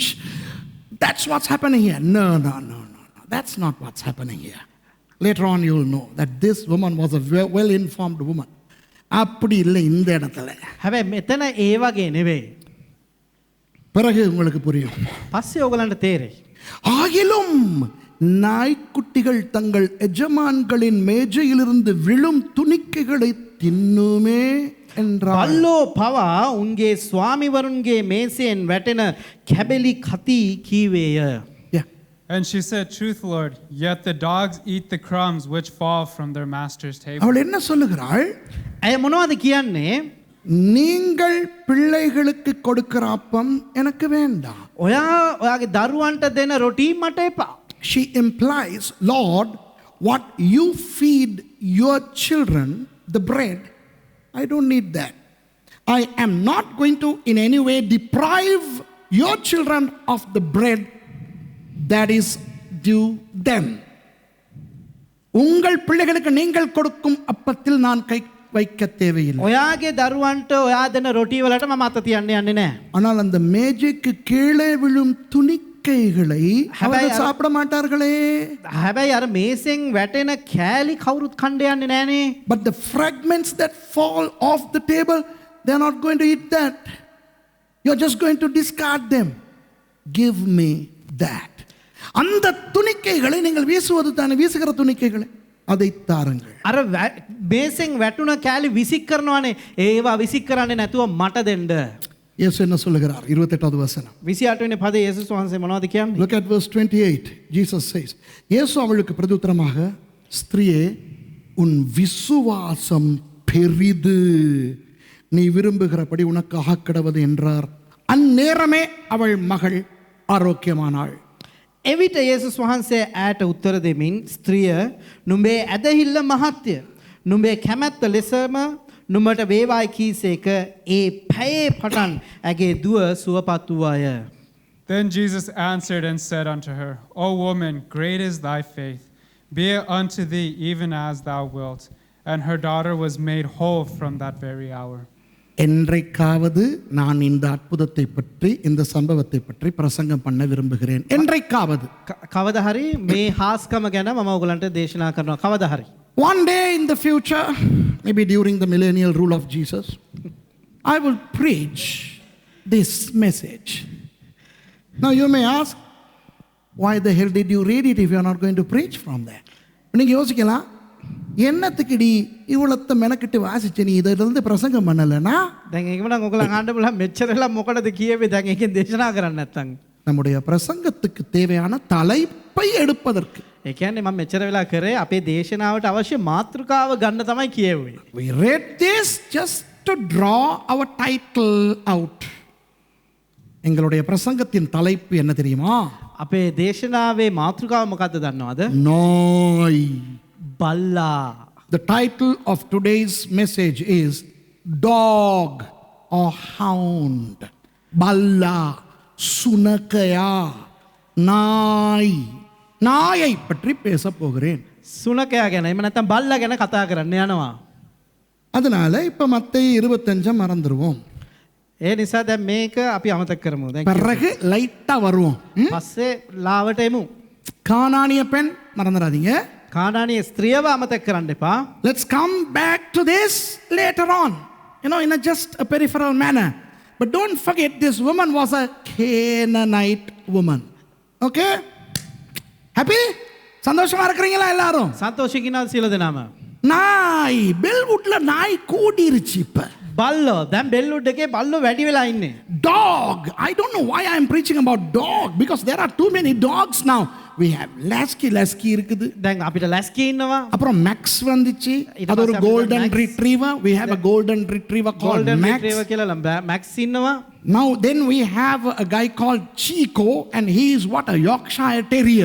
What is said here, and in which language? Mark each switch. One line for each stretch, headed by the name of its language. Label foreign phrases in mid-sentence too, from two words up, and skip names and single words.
English: That's what's happening here. No. That's not what's happening here. Later on you will know that this woman was a well-informed woman.
Tamil: அப்படி இல்லை இந்த இடத்துல.
Sinhala: හැබැයි මෙතන ඒ වගේ නෙවෙයි.
Tamil: பிறகு உங்களுக்கு புரியும்.
Sinhala: පස්සේ ඕගලන්ට තේරෙයි.
Tamil: ஆகிலும் நாய்க்குட்டிகள் தங்கள் எஜமான்களின் மேஜையிலிருந்து விழும் துணிக்கைகளை தின்னுமே என்றார்.
Sinhala: බල්ලෝ පවා උන්ගේ ස්වාමිවරුන්ගේ මේසයෙන් වැටෙන කැබලි කති කීවේය.
English: And she said, Truth, Lord, yet the dogs eat the crumbs which fall from their master's table.
Tamil: அவள் என்ன சொல்லுகிறாள்?
Sinhala: ඇය මොනවද කියන්නේ?
Tamil: நீங்கள் பிள்ளைகளுக்கு கொடுக்கிற அப்பம் எனக்கு வேண்டாம்.
Sinhala: ඔයාගේ දරුවන්ට දෙන රොටි මට එපා.
English: She implies, Lord, what you feed your children, the bread, I don't need that. I am not going to in any way deprive your children of the bread that is due them.
Tamil: உங்கள் பிள்ளைகளுக்கு நீங்கள் கொடுக்கும் அப்பத்தில் நான் கை வைக்க தேவையில்லை.
Sinhala: ඔයාගේ දරුවන්ට ඔයා දෙන රොටි වලට මම අත තියන්න යන්නේ නැහැ.
Tamil: ஆனால் அந்த மேஜைக்கு கீழே விழும் துணிக்கைகளை அவர்கள் சாப்பிட மாட்டார்களே.
Sinhala: හැබැයි අර මේසෙන් වැටෙන කෑලි කවුරුත් කන්න යන්නේ නැහනේ.
English: But the fragments that fall off the table, they are not going to eat that. You are just going to discard them. Give me that.
Tamil: அந்த துணிக்கைகளை நீங்கள் வீசுவது தானே, வீசுகிற துணிக்கைகளை அதை தாருங்கள்.
Sinhala: අර මේසෙන් වැටුණ කෑලි විසික් කරනවානේ. ඒවා විසික් කරන්නේ නැතුව මට දෙන්න.
Tamil: இயேசு என்ன சொல்லுகிறார்? 28வது வசனம்.
Sinhala: 28 වෙනි පදේ යේසුස් වහන්සේ මොනවද කියන්නේ?
English: Look at verse 28. Jesus says,
Tamil: இயேசு அவளுக்கு பிரதியுத்தரமாக, ஸ்திரியே, உன் விசுவாசம் பெரிது, நீ விரும்புகிறபடி உனக்கு ஆகக்கடவது என்றார். அந்நேரமே அவள் மகள் ஆரோக்கியமானாள்.
Sinhala: එවිට යේසුස් වහන්සේ ඈට උත්තර දෙමින් ස්ත්‍රිය නුඹේ ඇදහිල්ල මහත්ය. නුඹේ කැමැත්ත ලෙසම නුඹට වේවායි කීසේක ඒ පැයේ පටන් ඇගේ දුව සුවපත් වූවාය.
English: Then Jesus answered and said unto her, O woman, great is thy faith. Be it unto thee even as thou wilt. And her daughter was made whole from that very hour.
Tamil: என்றைக்காவது நான் இந்த அற்புதத்தை பற்றி, இந்த சம்பவத்தை பற்றி பிரசங்கம் பண்ண விரும்புகிறேன். என்றைக்காவது.
Sinhala: කවදා හරි මේ හාස්කම ගැන මම ඔයගලන්ට දේශනා කරනවා. කවදා හරි.
English: One day in the future, maybe during the millennial rule of Jesus, I will preach this message. Now you may ask, why the hell did you read it if you are not going to preach from there?
Tamil: நீங்க யோசிக்கலாம், என்னத்துக்குடி இவ்வளத்த மெனக்கிட்டு வாசிச்சு நீ இதிலிருந்து பிரசங்கம் பண்ணலனா?
Sinhala: දැන් ඒකම නම් ඔයගලන් අහන්න බලන්න මෙච්චරලා මොකටද කියෙවේ දැන් ඒකෙන් දේශනා කරන්නේ නැත්තම්.
Tamil: நம்முடைய பிரசங்கத்துக்கு தேவையான தலைப்பை எடுப்பதற்கு.
Sinhala: ඒ කියන්නේ මම මෙච්චර වෙලා කරේ අපේ දේශනාවට අවශ්‍ය මාතෘකාව ගන්න තමයි කියෙවේ.
English: We read this just to draw our title out.
Tamil: எங்களுடைய பிரசங்கத்தின் தலைப்பு என்ன தெரியுமா?
Sinhala: අපේ දේශනාවේ මාතෘකාව මොකද්ද දන්නවද?
Tamil: நாய்.
Sinhala: බල්ලා.
English: The title of today's message is Dog or Hound.
Sinhala: බල්ලා, සුනකයා, நாய்.
Tamil: நாயை பற்றி பேச போகிறேன்.
Sinhala: සුනකයා ගැන එහෙම නැත්නම් බල්ලා ගැන කතා කරන්න යනවා.
Tamil: அதனால இப்போ மத்தேயு 25 மறந்துடுவோம்.
Sinhala: ඒ නිසා දැන් මේක අපි අමතක කරමු. දැන්
Tamil: பிறகு லைட்டாக வருவோம்.
Sinhala: පස්සේ ලාවට එමු.
Tamil: கானானிய பெண் மறந்துடாதீங்க.
Sinhala: කානානීය ස්ත්‍රියව අමතක කරන්න එපා.
English: Let's come back to this later on, in a just a peripheral manner. But don't forget, this woman was a Canaanite woman. Okay? Happy?
Tamil: சந்தோஷமா இருக்கிறீங்களா எல்லாரும்?
Sinhala: සන්තෝෂිකිනා සියලු දෙනාම.
Tamil: நாய் பெல்வுட்ல நாய் கூடிருச்சு இப்ப.
Sinhala: බල්ලෝ දැන් බෙල්වුඩ් එකේ බල්ලෝ වැඩි වෙලා ඉන්නේ.
English: Dog. I don't know why I am preaching about dog, because there are too many dogs now. We have Lasky இருக்குது.
Sinhala: දැන් අපිට ලැස්කි ඉන්නවා.
Tamil: அப்புறம் Max வந்துச்சு.
Sinhala: ඊට
Tamil: அது ஒரு
Sinhala: පස්සේ අපිට
English: golden Max. retriever. We have a golden retriever called ගෝල්ඩන් Max.
Sinhala: රිට්‍රීවර් කියලා මැක්ස් ඉන්නවා.
English: Now then we have a guy called Chico, and he is what, a Yorkshire Terrier.